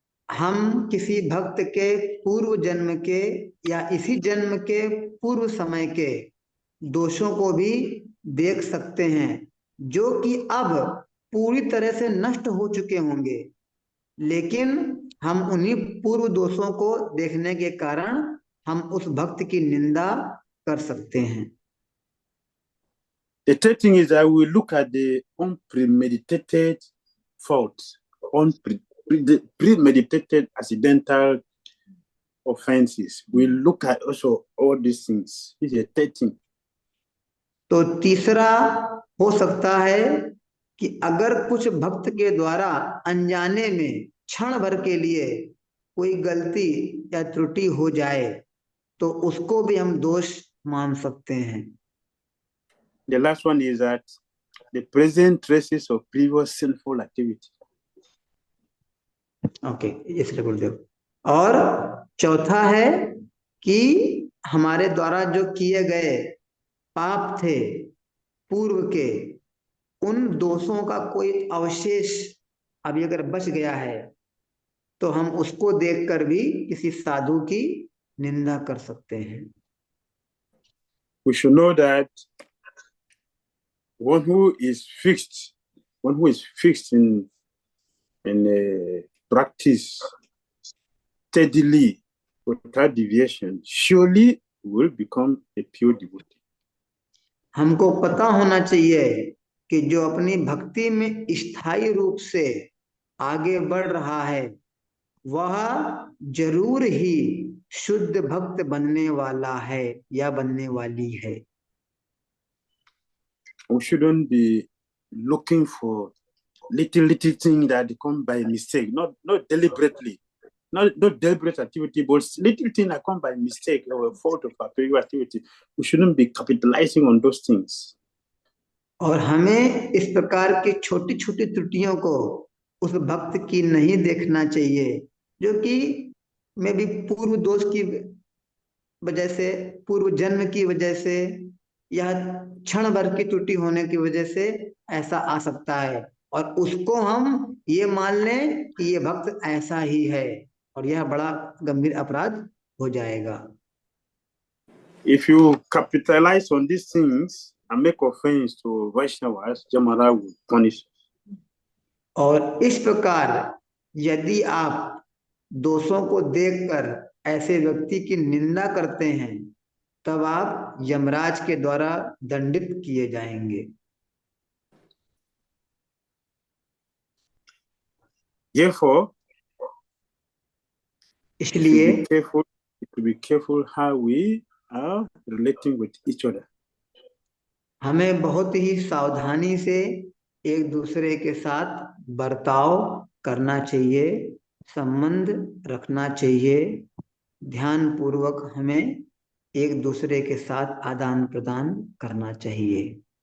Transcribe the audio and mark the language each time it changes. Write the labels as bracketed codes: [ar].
[hi] हम किसी भक्त के पूर्व जन्म के या इसी जन्म के पूर्व समय के दोषों को भी देख सकते हैं, जो कि अब पूरी तरह से नष्ट हो चुके होंगे, लेकिन हम उन्हीं पूर्व दोषों को देखने के कारण हम उस भक्त की निंदा कर सकते हैं। [en] The third thing is that we look at the unpremeditated faults, premeditated accidental offenses. We look at also all these things. This is the third thing. [hi] तो तीसरा हो सकता है कि अगर कुछ भक्त के द्वारा अनजाने में क्षण भर के लिए कोई गलती या त्रुटि हो जाए तो उसको भी हम दोष मान सकते हैं। [en] The last one is that the present traces of previous sinful activity. [hi] Okay, इसलिए गुरुदेव। और चौथा है कि हमारे द्वारा जो किए गए पाप थे पूर्व के, उन दोषों का कोई अवशेष अभी अगर बच गया है तो हम उसको देखकर भी किसी साधु की निंदा कर सकते हैं। [en] We should know that one who is fixed in practice steadily without deviation surely will become a pure devotee. [hi] हमको पता होना चाहिए कि जो अपनी भक्ति में स्थायी रूप से आगे बढ़ रहा है वह जरूर ही शुद्ध भक्त बनने वाला है या बनने वाली है। [en] We shouldn't be looking for little things that come by mistake, not deliberately, not deliberate activity, but little things that come by mistake or a fault of our previous activity. We shouldn't be capitalizing on those things. [hi] और हमें इस प्रकार की छोटी छोटी त्रुटियों को उस भक्त की नहीं देखना चाहिए, जो कि मैं भी पूर्व दोष की वजह से, पूर्व जन्म की वजह से या क्षण भर की त्रुटि होने की वजह से ऐसा आ सकता है, और उसको हम ये मान लें कि ये भक्त ऐसा ही है, और यह बड़ा गंभीर अपराध हो जाएगा। [en] If you capitalize on these things and make offense to Vaishnavas, Jamara will punish. [hi] और इस प्रकार यदि आप दोषों को देखकर ऐसे व्यक्ति की निंदा करते हैं तब आप यमराज के द्वारा दंडित किए जाएंगे। [en] Therefore, [hi] इसलिए [en] be careful how we are relating with each other. [hi] हमें बहुत ही सावधानी से एक दूसरे के साथ बर्ताव करना चाहिए, संबंध रखना चाहिए, ध्यान पूर्वक हमें एक दूसरे के साथ आदान प्रदान करना चाहिए।